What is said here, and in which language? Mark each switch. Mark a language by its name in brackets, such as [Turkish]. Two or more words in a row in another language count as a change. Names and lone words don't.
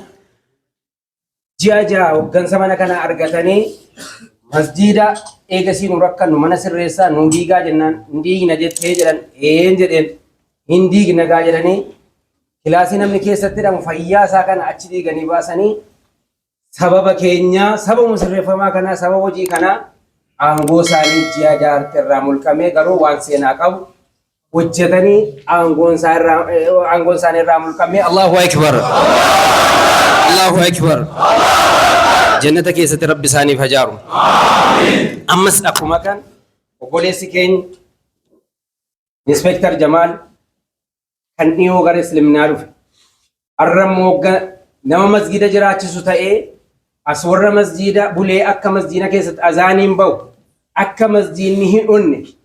[Oromo] Ji'a hoggansa mana kana argatanii masjiida eegasii nu rakkannu mana sirreessaa nu diigaa jennaan hin diigna jettee jedhan jedheen hin diigna gaa jedhanii kilaasii namni keessatti hidhamu fayyaa isaa kana achi diiganii baasanii sababa keenya sababa sirreeffamaa kanaa sababa hojii kanaa aangoo isaanii ji'a jaarti irraa mulqamee garuu waan seenaa qabu hojjetanii aangoon isaanii irraa mulqamee [Arabic] الله أكبر. الله أكبر. [Oromo] Jannata keessatti rabbi isaaniif hajaaru. Ammas akkuma kan obboleessi keenya Inspektar Jamaal kan dhiyoo gara Islaaminaa dhufe arrammoo nama masjida jiraachisu ta'ee as warra masjida bulee akka masjida keessatti azaaniin bahu akka masjidni hin onne